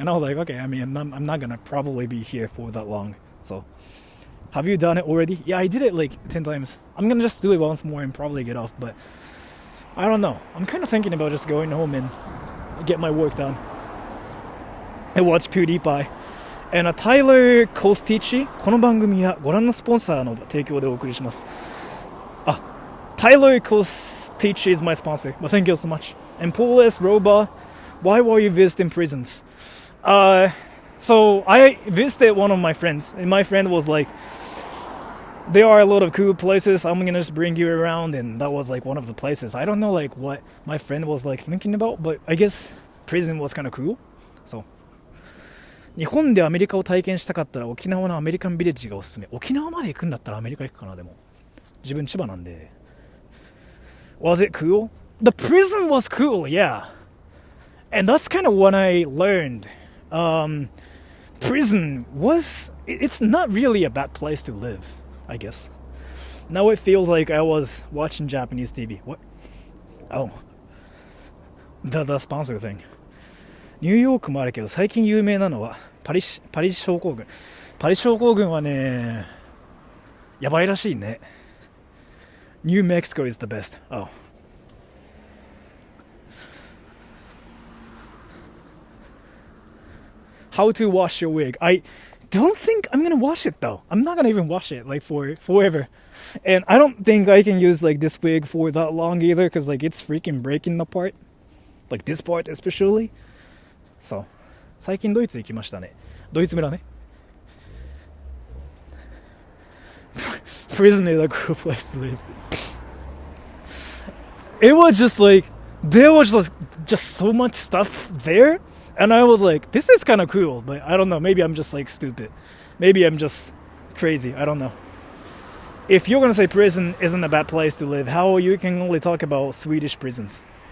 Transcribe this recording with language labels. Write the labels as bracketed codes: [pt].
[en] And I was like, okay, I mean, I'm not gonna probably be here for that long. So, have you done it already? Yeah, I did it like 10 times. I'm gonna just do it once more and probably get off, but I don't know. I'm kind of thinking about just going home and get my work done and watch PewDiePie. [ja] And Tyler Kostichi この番組はご覧のスポンサーの提供でお送りします。 [en] Tyler Kostichi is my sponsor, but thank you so much. And Paul S. Roba, why were you visiting prisons? So I visited one of my friends, and my friend was like, there are a lot of cool places, I'm gonna just bring you around, and that was like one of the places. I don't know like what my friend was like thinking about, but I guess prison was kind of cool. [ja] So 日本でアメリカを体験したかったら沖縄のアメリカンビレッジがおすすめ。沖縄まで行くんだったらアメリカ行くかな。でも自分千葉なんで。 [en] Was it cool? The prison was cool, yeah. And that's kind of what I learned. Prison was, it's not really a bad place to live, I guess. Now it feels like I was watching Japanese TV. What? Oh. The sponsor thing. [ja] ニューヨークもあるけど最近有名なのはパリ症候群。パリ症候群はね、やばいらしいね。 [en] New Mexico is the best. Oh. How to wash your wig. I don't think I'm gonna wash it though. I'm not gonna even wash it like for forever. And I don't think I can use like this wig for that long either, because like it's freaking breaking apart. Like this part especially. [ja] So, 最近ドイツ行きましたね。ドイツ村ね。 [en] Prison is a cool place to live. It was just like, there was just so much stuff there, and I was like, this is kind of cool, but I don't know, maybe I'm just like stupid. Maybe I'm just crazy, I don't know. If you're gonna say prison isn't a bad place to live, how you can only talk about Swedish prisons?